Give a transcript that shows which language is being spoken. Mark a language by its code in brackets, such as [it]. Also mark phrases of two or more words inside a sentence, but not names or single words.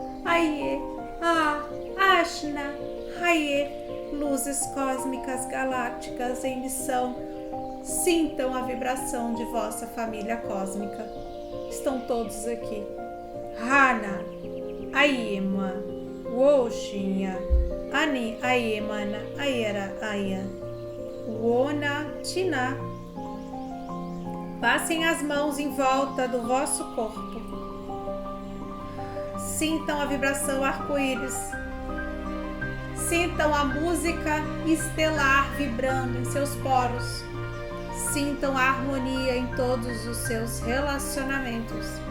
[pt] Aie, Ashna, Aie, luzes cósmicas galácticas em missão, sintam a vibração de vossa família cósmica. Estão todos aqui. Hana, Aiema, Woshinha, Ani Aiemana, Aiera Aia, Wona Tina. Passem as mãos em volta do vosso corpo. Sintam a vibração arco-íris. Sintam a música estelar vibrando em seus poros. Sintam a harmonia em todos os seus relacionamentos.